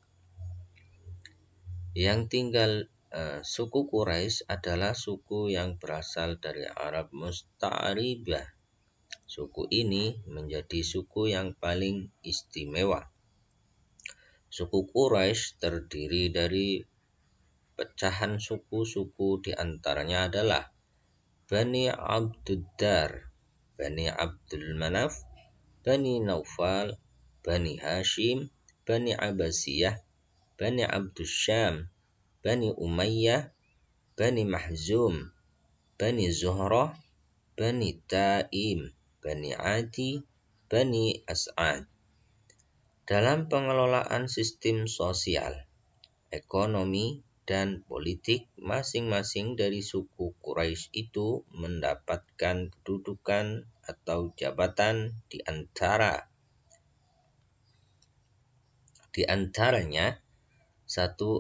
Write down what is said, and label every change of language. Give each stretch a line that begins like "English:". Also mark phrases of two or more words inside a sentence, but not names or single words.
Indonesian: Yang tinggal suku Quraisy adalah suku yang berasal dari Arab Musta'ribah. Suku ini menjadi suku yang paling istimewa. Suku Quraisy terdiri dari pecahan suku-suku, di antaranya adalah Bani Abduddar, Bani Abdul Manaf, Bani Naufal, Bani Hashim, Bani Abbasiyah, Bani Abdus Syam, Bani Umayyah, Bani Mahzum, Bani Zuhrah, Bani Taim, Bani Adi, Bani As'ad. Dalam pengelolaan sistem sosial, ekonomi, dan politik, masing-masing dari suku Quraisy itu mendapatkan kedudukan atau jabatan di antaranya 1.